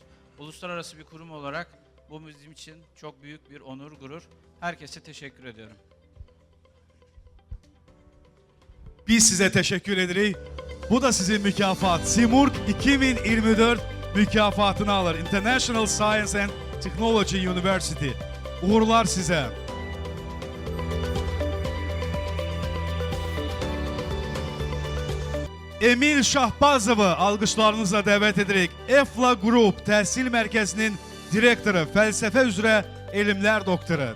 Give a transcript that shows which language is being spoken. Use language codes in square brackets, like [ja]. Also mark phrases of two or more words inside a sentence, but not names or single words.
[tr] Uluslararası bir kurum olarak bu bizim için çok büyük bir onur, gurur. Herkese teşekkür ediyorum. [az] Biz size teşekkür edirik. Bu da sizin mükafat. Simurg 2024 mükafatını alır. [en] International Science and Technology University. [az] Uğurlar size. Emil Şahbazovu alqışlarınızla dəvət edirik. EFLA Group Təhsil Mərkəzinin direktoru, fəlsəfə üzrə elmlər doktoru.